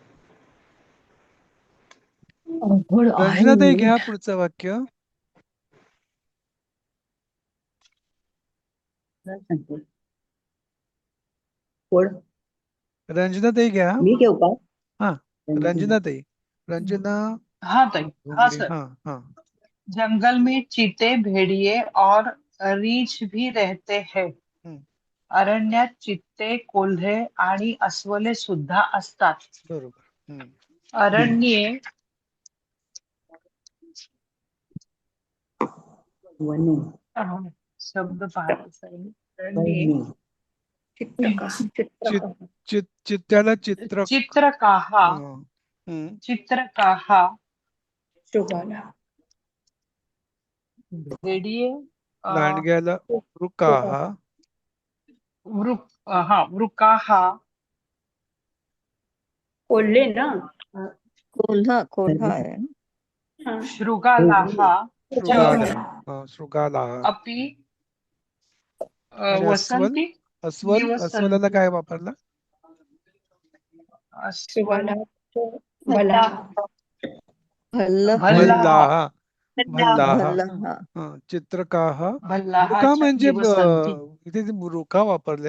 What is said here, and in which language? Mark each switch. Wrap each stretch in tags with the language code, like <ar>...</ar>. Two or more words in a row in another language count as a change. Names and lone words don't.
<mr>रंजनाताई घ्या पुढचं वाक्य. रंजनाताई घ्या. मी घेऊ का? हा, रंजनाताई. रंजना हाँ ताई, हाँ घोंगडे. सर। हा हा.</mr> <hi>जंगल में चीते, भेड़िए और रीछ भी रहते हैं. हम्म.</hi> <mr>अरण्यात चित्ते, कोल्हे आणि अस्वले सुद्धा असतात. बरोबर. हम्म.</mr> <sa>अरण्ये वने</sa> <mr>शब्द पाहतो सर.</mr> <sa>अरण्ये वने</sa> <mr>चित्त्याला चित्र.</mr> <sa>चित्रकाहा, हम्म. चित्रकाहा, भेड़िए,</sa> <mr>लांडग्याला वृकाहा.</mr> <sa>वृकाहा,</sa> <mr>कोल्हे ना. कोल्हा आहे.</mr> <sa>शृगालाहा, शृगाला. अपि</sa> <mr>आणि</mr> <sa>वसंती,</sa> <mr>अस्वलाला काय वापरला? भल्लाहा.</mr> <sa>चित्रकाहा.</sa> <mr>वृका म्हणजे इथे वृका वापरले.</mr>